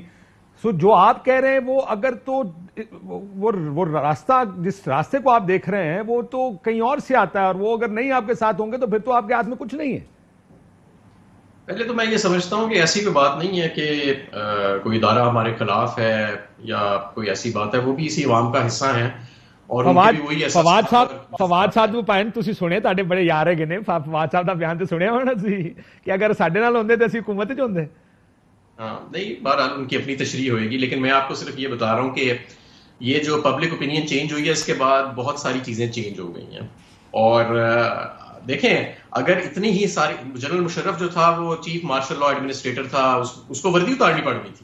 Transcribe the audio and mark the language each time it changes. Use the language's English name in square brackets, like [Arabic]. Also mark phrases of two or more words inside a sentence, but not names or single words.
[Urdu] سو جو آپ کہہ رہے ہیں وہ اگر تو وہ راستہ، جس راستے کو آپ دیکھ رہے ہیں وہ تو کہیں اور سے آتا ہے، اور وہ اگر نہیں آپ کے ساتھ ہوں گے تو پھر تو آپ کے ہاتھ میں کچھ نہیں ہے. پہلے تو میں یہ سمجھتا ہوں کہ ایسی کوئی بات نہیں ہے کہ کوئی ادارہ ہمارے خلاف ہے یا کوئی ایسی بات ہے. وہ بھی اسی عوام کا حصہ ہیں اور [Punjabi] فواد صاحب نوں بھاویں تسیں سنے، تہاڈے بڑے یار ہیگے نے، فواد صاحب دا بیان تے سنیا ہونا تسیں کہ اگر ساڈے نال ہندے تے اسیں حکومت چ ہندے. [Urdu] ہاں نہیں، بہرحال ان کی اپنی تشریح ہوئے گی، لیکن میں آپ کو صرف یہ بتا رہا ہوں کہ یہ جو [English] public opinion change [Urdu] ہوئی ہے اس کے بعد بہت ساری چیزیں چینج ہو گئی ہیں. اور دیکھیں، اگر اتنی ہی ساری، جنرل مشرف جو تھا وہ [English] chief martial law administrator [Urdu] تھا، اس کو وردی اتارنی پڑ گئی تھی.